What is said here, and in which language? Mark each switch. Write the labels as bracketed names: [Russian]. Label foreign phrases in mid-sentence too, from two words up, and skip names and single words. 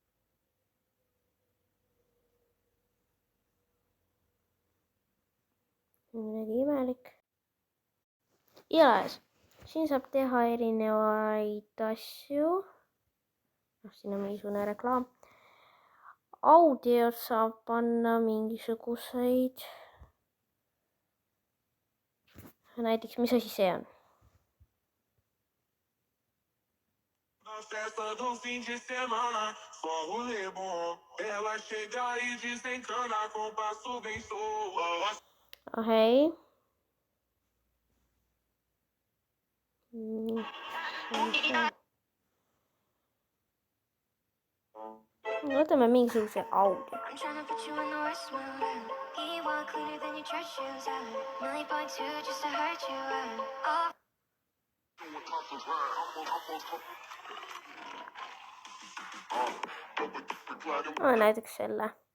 [Estonian] Igatahes, siin saab teha erinevaid asju. Siin on mingisugune reklaam. Audiot saab panna mingisuguseid. Näiteks, mis asi see on? [Portuguese] Festa do fim de semana, só rolê bom. Ela chega e desencana com passo bem solto. [Estonian] Okei. Võtame mingisuguse audio. Näiteks selle.